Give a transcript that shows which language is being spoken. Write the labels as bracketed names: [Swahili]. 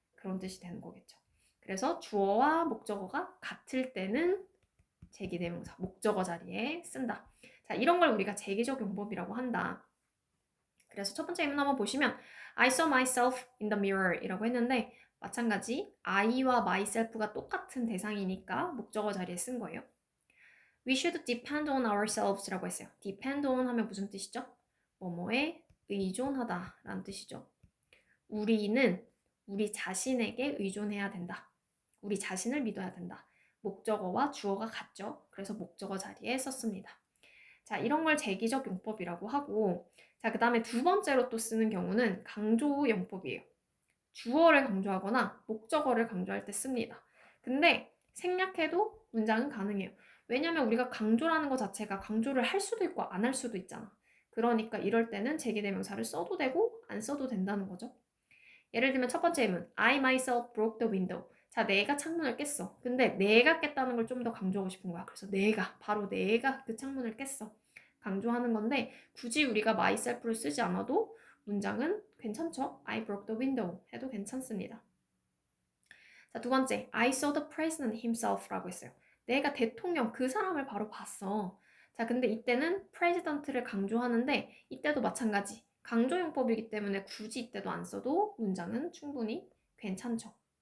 [Korean] 그런 뜻이 되는 거겠죠. 그래서 주어와 목적어가 같을 때는 제기대명사, 목적어 자리에 쓴다. 자, 이런 걸 우리가 제기적 용법이라고 한다. 그래서 첫 번째 예문 한번 보시면 [English] I saw myself in the mirror [Korean] 이라고 했는데 마찬가지 I와 myself가 똑같은 대상이니까 목적어 자리에 쓴 거예요. [English] We should depend on ourselves 라고 했어요. [Korean] depend on 하면 무슨 뜻이죠? 뭐뭐에 의존하다 라는 뜻이죠. 우리는 우리 자신에게 의존해야 된다. 우리 자신을 믿어야 된다. 목적어와 주어가 같죠. 그래서 목적어 자리에 썼습니다. 자, 이런 걸 제기적 용법이라고 하고 자, 그 다음에 두 번째로 또 쓰는 경우는 강조 용법이에요. 주어를 강조하거나 목적어를 강조할 때 씁니다. 근데 생략해도 문장은 가능해요. 왜냐면 우리가 강조라는 것 자체가 강조를 할 수도 있고 안 할 수도 있잖아. 그러니까 이럴 때는 제기대명사를 써도 되고 안 써도 된다는 거죠. 예를 들면 첫 번째 예문 [English] I myself broke the window. [Korean] 자, 내가 창문을 깼어. 근데 내가 깼다는 걸 좀 더 강조하고 싶은 거야. 그래서 바로 내가 그 창문을 깼어. 강조하는 건데 굳이 우리가 myself를 쓰지 않아도 문장은 괜찮죠? [English] I broke the window [Korean] 해도 괜찮습니다. 자, 두 번째, [English] I saw the president himself [Korean] 라고 했어요. 내가 대통령 그 사람을 바로 봤어. 자, 근데 이때는 president를 강조하는데 이때도 마찬가지. 강조용법이기 때문에 굳이 이때도 안 써도 문장은 충분히 괜찮죠.